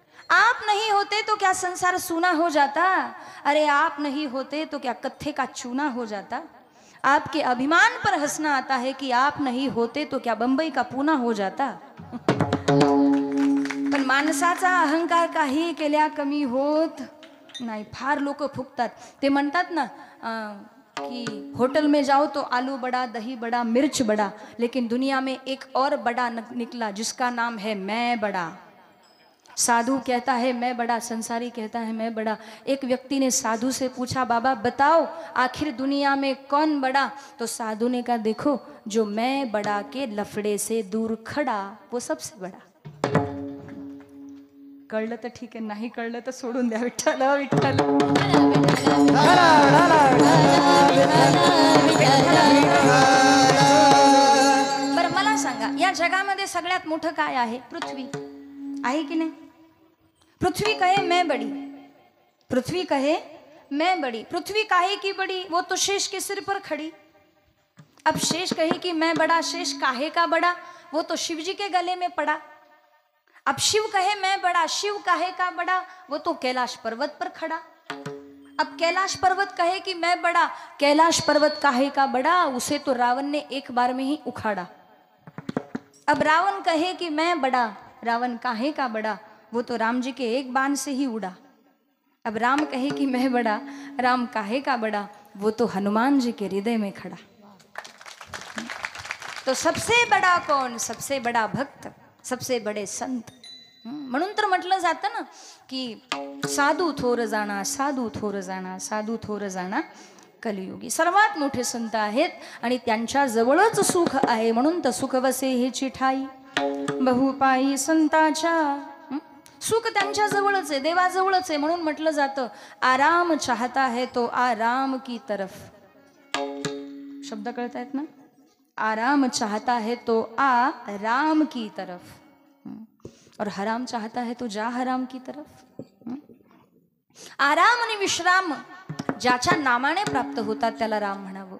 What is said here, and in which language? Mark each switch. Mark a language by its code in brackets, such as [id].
[hi] आप नहीं होते तो क्या संसार सूना हो जाता? अरे आप नहीं होते तो क्या कत्थे का चूना हो जाता? आपके अभिमान पर हंसना आता है कि आप नहीं होते तो क्या बंबई का पूना हो जाता? [mr] पण माणसाचा अहंकार काही केल्या कमी होत नाही. फार लोक फुकतात. ते म्हणतात ना [hi] कि होटल में जाओ तो आलू बड़ा, दही बड़ा, मिर्च बड़ा, लेकिन दुनिया में एक और बड़ा निकला जिसका नाम है मैं बड़ा. साधु कहता है मैं बड़ा, संसारी कहता है मैं बड़ा. एक व्यक्ति ने साधु से पूछा, बाबा बताओ आखिर दुनिया में कौन बड़ा? तो साधु ने कहा, देखो जो मैं बड़ा के लफड़े से दूर खड़ा वो सबसे बड़ा. [mr] कळलं तर ठीक आहे, नाही कळलं तर सोडून द्या. विठ्ठल विठ्ठल. बरं मला सांगा, या जगामध्ये सगळ्यात मोठं काय आहे? पृथ्वी आहे की नाही? [hi] पृथ्वी कहे मैं बड़ी, पृथ्वी कहे मैं बड़ी. पृथ्वी काहे की बड़ी? वो तो शेष के सिर पर खड़ी. अब शेष कहे कि मैं बड़ा, शेष काहे का बड़ा? वो तो शिव जी के गले में पड़ा. अब शिव कहे मैं बड़ा, शिव काहे का बड़ा? वो तो कैलाश पर्वत पर खड़ा. अब कैलाश पर्वत कहे कि मैं बड़ा, कैलाश पर्वत काहे का बड़ा? उसे तो रावण ने एक बार में ही उखाड़ा. अब रावण कहे कि मैं बड़ा, रावण काहे का बड़ा? वो तो राम जी के एक बाण से ही उड़ा. अब राम कहे कि मैं बड़ा, राम काहे का बड़ा? वो तो हनुमान जी के हृदय में खड़ा. तो सबसे बड़ा कौन? सबसे बड़ा भक्त, सबसे बड़े संत. [mr] म्हणून तर म्हटलं जातं ना की साधू थोर जाणा, साधू थोर जाणा, साधू थोर जाणा कलियुगी. सर्वात मोठे संत आहेत आणि त्यांच्या जवळच सुख आहे. म्हणून तर सुख वसे हेची ठाई, बहुपायी संताच्या सुख त्यांच्या जवळच आहे, देवाजवळच आहे. म्हणून म्हटलं जातं [hi] आराम चाहता है तो आराम की तरफ. [mr] शब्द कळत आहेत ना? [hi] आराम चाहता है तो आराम की तरफ, और हराम चाहता है तो जा हराम की तरफ. [mr] आराम आणि विश्राम ज्याच्या नामाने प्राप्त होतात त्याला राम म्हणावं.